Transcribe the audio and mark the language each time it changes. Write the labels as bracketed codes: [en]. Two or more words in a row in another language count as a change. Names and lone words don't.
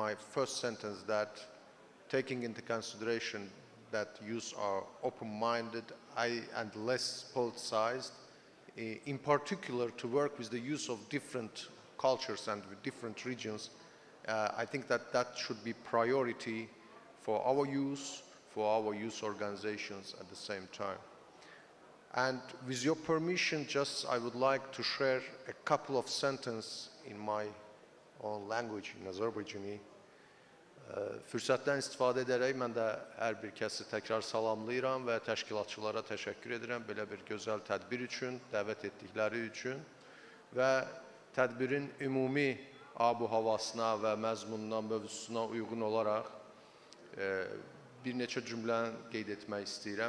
[en] my first sentence, that taking into consideration that youth are open-minded and less politicized, in particular to work with the youth of different cultures and with different regions, I think that should be priority for our youth organizations at the same time. And with your permission, I would like to share a couple of sentences in my own language, in Azerbaijani. [az] Fürsətdən istifadə edərək mən də hər bir kəsi təkrar salamlayıram və təşkilatçılara təşəkkür edirəm belə bir gözəl tədbir üçün, dəvət etdikləri üçün və tədbirin ümumi abu havasına və məzmununa, mövzusuna uyğun olaraq bir neçə cümlə qeyd etmək istəyirəm.